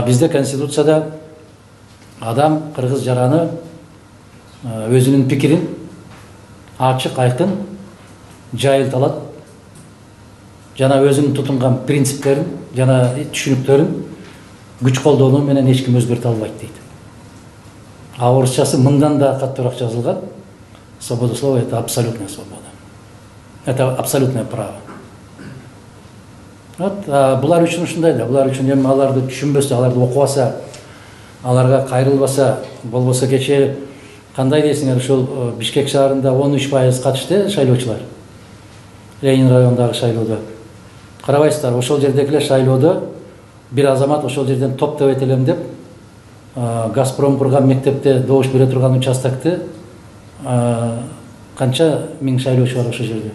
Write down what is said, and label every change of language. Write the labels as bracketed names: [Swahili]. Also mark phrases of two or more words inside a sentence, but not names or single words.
[Kyrgyz] Бизде Конституцияда адам кыргыз жараны өзүнүн пикирин ачык, айкын жайылта жана өзүнүн тутунган принциптерин жана түшүнүктөрүн күч колдонуу менен эч ким өзгөртө албайт дейт. Орусчасы мындан да каттуураак жазылган. [Russian] Свобода слова — это абсолютная свобода. Это абсолютное право. [Kyrgyz] Булар үчүн ушундай да, булар үчүн эми аларды түшүнбөсө, аларды окубаса, аларга кайрылбаса, болбосо кечээ кандай дейсиңер, ушул Бишкек шаарында 13% катышты шайлоочулар. Ленин районундагы шайлоодо. Карабайсыздар, ошол жердегилер шайлоодо бир азамат ошол жерден топтоп этелем деп, Газпром курган мектепте добуш бере турган участокты канча миң шайлоочу бар ошол жерде.